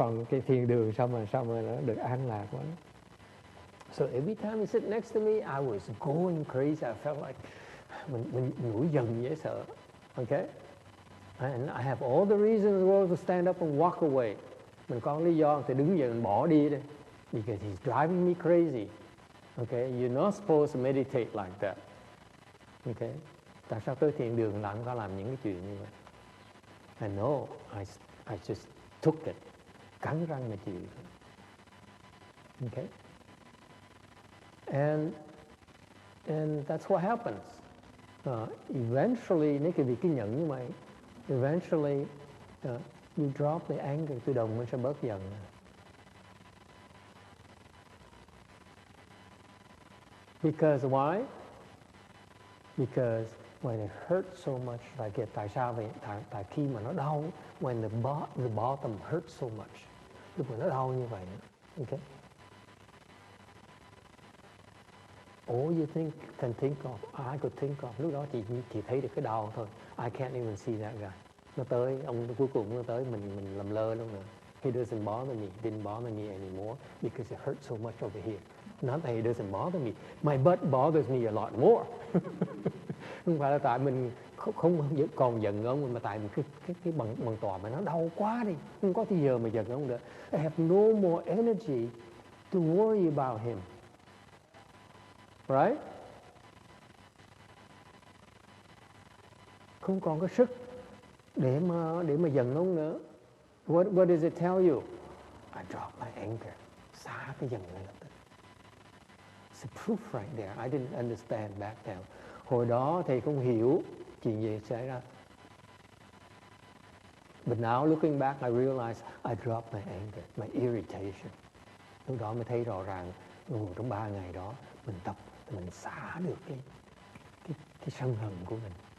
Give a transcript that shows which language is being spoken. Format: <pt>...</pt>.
<vi>Cái thiền đường sao mà nó được an lạc quá.</vi> <en>So every time he sit next to me, I was going crazy. I felt like</en> <vi>mình nổi giận dễ sợ.</vi> <en>Okay? And I have all the reasons in the world to stand up and walk away.</en> <vi>Mình có lý do thì đứng dậy mình bỏ đi đi.</vi> <en>Because he's driving me crazy. Okay? You're not supposed to meditate like that. Okay?</en> <vi>Tại sao tới thiền đường lại không có làm những cái chuyện như vậy?</vi> <en>I know. I just took it.</en> <vi>Cắn răng mà chịu.</vi> <en>Okay? And that's what happens.</en> <vi>Eventually, nếu cái việc kiên nhẫn như vậy,</vi> <en>eventually you drop the anger,</en> <vi>tự động mình sẽ bớt giận.</vi> <en>Because why? Because when it hurts so much, like</en> <vi>tại sao vậy? Tại khi mà nó đau,</vi> <en>when the bottom hurts so much,</en> <vi>lúc mà nó đau như vậy, okay?</vi> <en>All you can think of,</en> <vi>I could think of, lúc đó chỉ thấy được cái đau thôi.</vi> <en>I can't even see that guy.</en> <vi>Nó tới, ông cuối cùng nó tới, mình làm lơ luôn nữa.</vi> <en>He doesn't bother me, didn't bother me anymore because it hurts so much over here. Not that he doesn't bother me, my butt bothers me a lot more.</en> <vi>Không phải là tại mình không còn giận ông, mà tại mình cái bằng tòa mà nó đau quá đi, không có thì giờ mà giận ông nữa.</vi> <en>I have no more energy to worry about him. Right?</en> <vi>Không còn có sức để mà giận ông nữa.</vi> <en>What does it tell you? I drop my anger.</en> <vi>Xả cái giận này lập tức.</vi> <en>It's a proof right there. I didn't understand back then.</en> <vi>Hồi đó thầy không hiểu chuyện gì xảy ra.</vi> <en>But now looking back, I realize I dropped my anger, my irritation.</en> <vi>Lúc đó mới thấy rõ ràng, trong 3 ngày đó mình tập, mình xả được cái sân hận của mình.</vi>